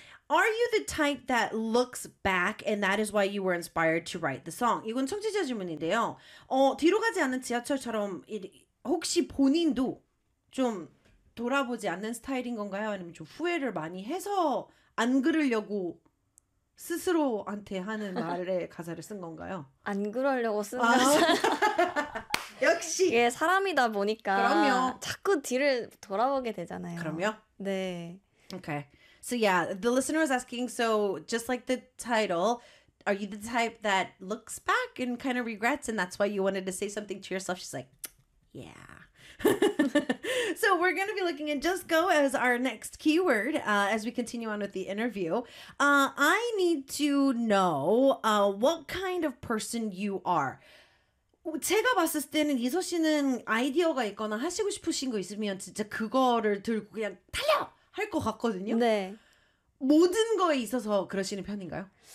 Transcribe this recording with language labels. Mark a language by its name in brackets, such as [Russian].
[English] Are you the type that looks back and that is why you were inspired to write the song? [Korean] 이건 청취자 질문인데요. 뒤로 가지 않는 지하철처럼 혹시 본인도 좀 돌아보지 않는 스타일인 건가요? 아니면 좀 후회를 많이 해서 안 그러려고 스스로한테 하는 말의 가사를 쓴 건가요? 안 그러려고 쓴 가사. 역시. 예, 사람이다 보니까 그럼요. 자꾸 뒤를 돌아보게 되잖아요. 그럼요. 네. [English] Okay. So yeah, the listener was asking, so just like the title, are you the type that looks back and kind of regrets and that's why you wanted to say something to yourself? She's like, yeah. So we're going to be looking at Just Go as our next keyword as we continue on with the interview. I need to know what kind of person you are. [Korean] 제가 봤을 때는 이소 씨는 아이디어가 있거나 하시고 싶으신 거 있으면 진짜 그거를 들고 그냥 달려! 할 것 같거든요. 네. 모든 거에 있어서 그러시는 편인가요?